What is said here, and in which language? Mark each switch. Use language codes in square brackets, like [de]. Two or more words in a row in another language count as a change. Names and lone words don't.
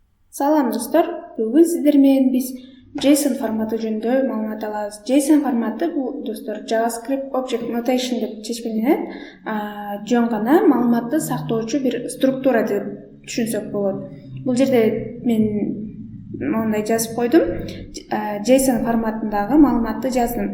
[ky] Салам достор, бүгін сіздер менен біз JSON форматы жөнүндө маалымат алабыз. JSON форматы бул достор JavaScript Object Notation деп чечмеленет. Жөн гана маалыматты сактоочу бир структура деп түшүнсөк болот. Бул жерде мен мондай жазып койдум. JSON форматындагы маалыматты жаздым.